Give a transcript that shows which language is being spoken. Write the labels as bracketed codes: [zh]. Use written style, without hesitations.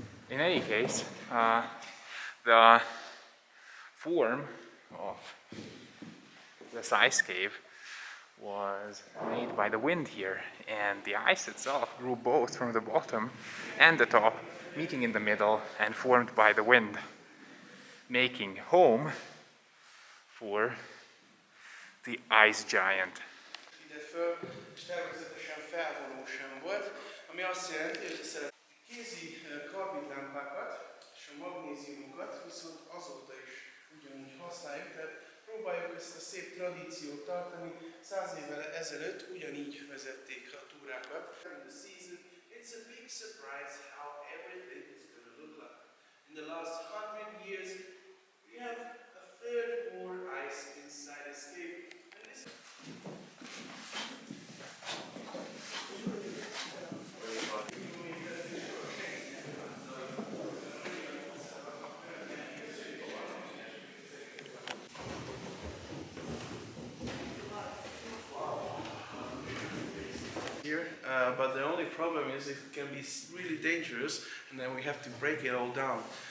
[en] In any case, the form of this ice cave was made by the wind here, and the ice itself grew both from the bottom and the top, meeting in the middle and formed by the wind, making home for the ice giant. [hu] Ide föl, és természetesen felvonó sem volt, ami azt jelenti, hogy szeret kézi karbidlámpákat és a magnéziumokat viszont azóta is ugyanúgy használjuk, tehát próbáljuk ezt a szép tradíciót tartani. 100 évvel ezelőtt ugyanígy vezették a túrákat. [en] In the season, it's a big surprise how everything is going to look like. In the last 100 years, we have a third more ice inside this cave. And this here, but the only problem is it can be really dangerous, and then we have to break it all down.